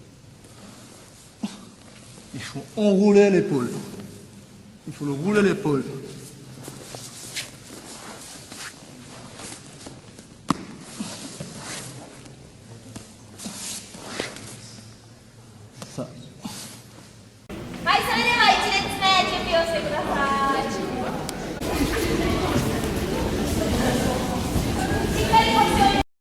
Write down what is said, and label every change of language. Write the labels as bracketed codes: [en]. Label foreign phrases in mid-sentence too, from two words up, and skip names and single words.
[fr] Il faut enrouler l'épaule. Il faut le rouler l'épaule. Ça. [ja] はい、それでは1列目準備をしてください。しっかり腰を入れ